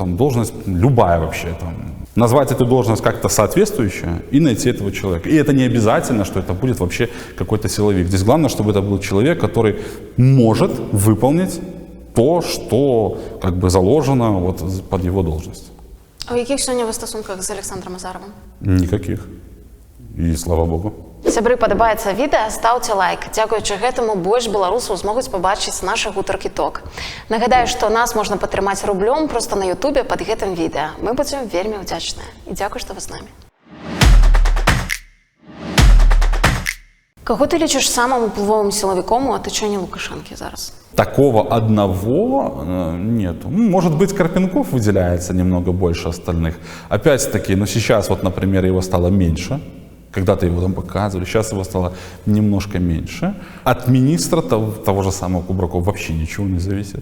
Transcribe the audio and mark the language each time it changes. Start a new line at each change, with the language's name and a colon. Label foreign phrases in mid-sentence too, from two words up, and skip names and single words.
Russian: Там, должность любая вообще. Там, назвать эту должность как-то соответствующая и найти этого человека. И это не обязательно, что это будет вообще какой-то силовик. Здесь главное, чтобы это был человек, который может выполнить то, что как бы заложено вот под его должность.
Ukrainian: А у яких сьогодні ви стосунках з Олександром Азаровим?
Russian: Никаких. И слава Богу.
Belarusian: Сябры, падабаецца відэа, стаўце лайк. Дзякуючы гэтаму больш беларусаў змогуць пабачыць нашы гутаркі ток. Нагадаю, што нас можна падтрымаць рублём проста на Ютубе пад гэтым відэа. Мы будзем вельмі ўдзячныя. І дзякуй, што вы з нами. Каго ты лічыш самым уплывовым сілавіком у атачэнні Лукашэнкі зараз?
Russian: Такого одного нету. Может быть, Карпенков выделяется немного больше остальных. Опять-таки, но сейчас вот, например, его стало меньше. Когда-то его там показывали, сейчас его стало немножко меньше. От министра того же самого Кубракова вообще ничего не зависит.